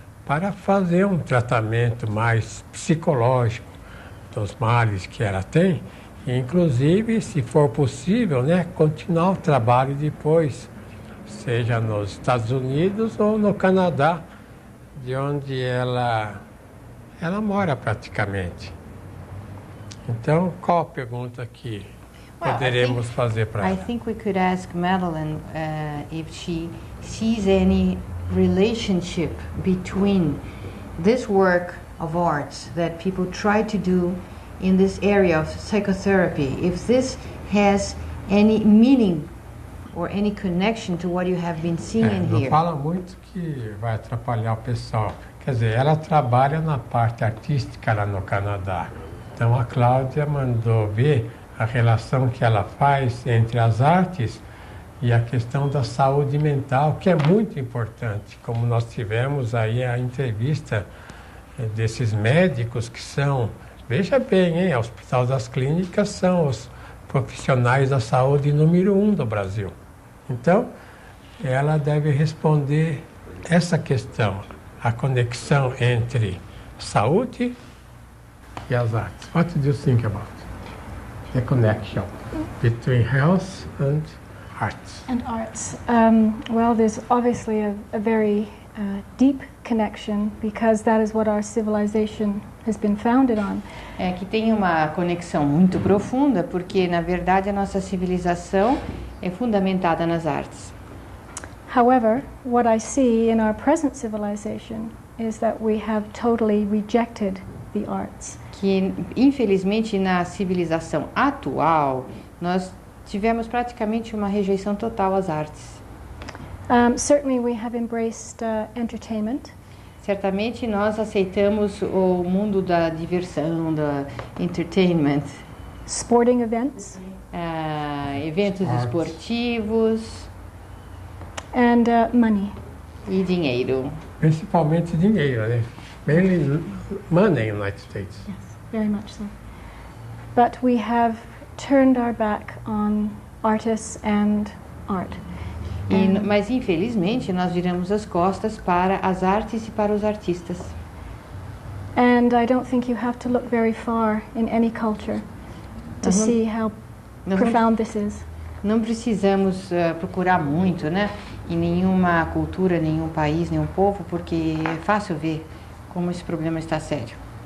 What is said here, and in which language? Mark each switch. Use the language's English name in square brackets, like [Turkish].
[Portuguese] para fazer um tratamento mais psicológico dos males que ela tem, e, inclusive, se for possível, né, continuar o trabalho depois, seja nos Estados Unidos ou no Canadá, de onde ela mora praticamente. Então, qual a pergunta que poderemos fazer para ela? [English] I think we could ask Madeline if she sees any relationship between this work of arts that people try to do in this area of psychotherapy, if this has any meaning or any connection to what you have been seeing [Portuguese] Não [English] here. [Portuguese] fala muito que vai atrapalhar o pessoal. Quer dizer, ela trabalha na parte artística lá no Canadá. Então a Cláudia mandou ver a relação que ela faz entre as artes e a questão da saúde mental, que é muito importante. Como nós tivemos aí a entrevista desses médicos que são, veja bem, hein, o Hospital das Clínicas são os profissionais da saúde número 1 do Brasil. Então, ela deve responder essa questão, a conexão entre saúde e as artes. [English] What do you think about the connection between health and arts? And arts. Well, there's obviously a very deep connection because that is what our civilization has been founded on. [Portuguese] É que tem uma conexão muito profunda, porque na verdade a nossa civilização é fundamentada nas artes. [English] However, what I see in our present civilization is that we have totally rejected the arts. [Portuguese] Que infelizmente na civilização atual nós tivemos praticamente uma rejeição total às artes. [English] Certainly we have embraced entertainment. [Portuguese] Certamente nós aceitamos o mundo da diversão, da entertainment. [English] Sporting events. [Portuguese] Eventos esportivos. [English] And money. [Portuguese] E dinheiro. Principalmente dinheiro, né? [English] Mainly money in the United States. Yes, very much so. But we have turned our back on artists and art. [Portuguese] Mas infelizmente nós viramos as costas para as artes e para os artistas. [English] And I don't think you have to look very far in any culture to see how profound this is. [Portuguese] Não precisamos procurar muito, né, em nenhuma cultura, nenhum país, nenhum povo, porque é fácil ver como esse problema está sério.